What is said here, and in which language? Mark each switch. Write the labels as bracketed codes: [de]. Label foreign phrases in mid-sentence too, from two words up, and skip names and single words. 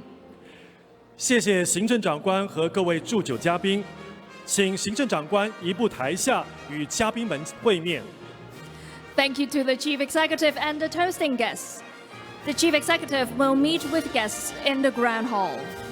[zh] 謝謝行政長官和各位祝酒嘉賓，請行政長官移步台下與嘉賓們會面。 [en] Thank you to the Chief Executive and the toasting guests. The Chief Executive will meet with guests in the Grand Hall.